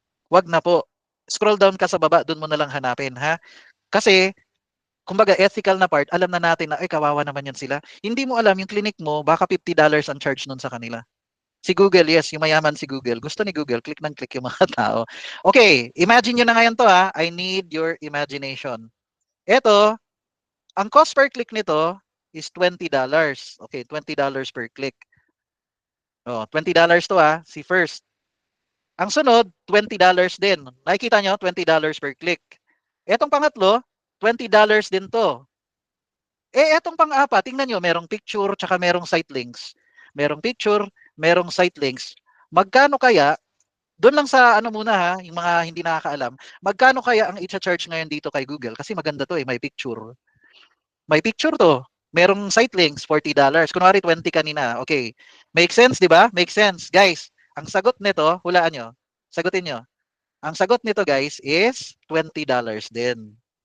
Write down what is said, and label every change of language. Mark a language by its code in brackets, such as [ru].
[tl] Wag na po. Scroll down ka sa baba, doon mo na lang hanapin, Kasi, kumbaga ethical na part, alam na natin na, ay kawawa naman yan sila. Hindi mo alam, yung clinic mo, baka $50 ang charge nun sa kanila. Si Google, yes, yung mayaman si Google. Gusto ni Google, click ng click yung mga tao. Okay, imagine nyo na ngayon to ha. [en] I need your imagination. [tl] Ito, ang cost per click nito is $20. Okay, $20 per click. Oh, $20 to ha, si first. Ang sunod, $20 din. Nakikita nyo, $20 per click. Etong pangatlo, $20 din to. Etong pang-apat, tingnan nyo, merong picture, tsaka merong site links. Merong picture, merong site links. Magkano kaya, doon lang sa ano muna ha, yung mga hindi nakakaalam, magkano kaya ang i-charge ngayon dito kay Google? Kasi maganda to may picture. May picture to. Merong site links, $40. Kunwari 20 kanina. Okay. [en] Make sense, [tl] di ba? Make sense. Guys, ang sagot nito, hulaan nyo. Sagutin nyo. Ang sagot nito guys is $20 din.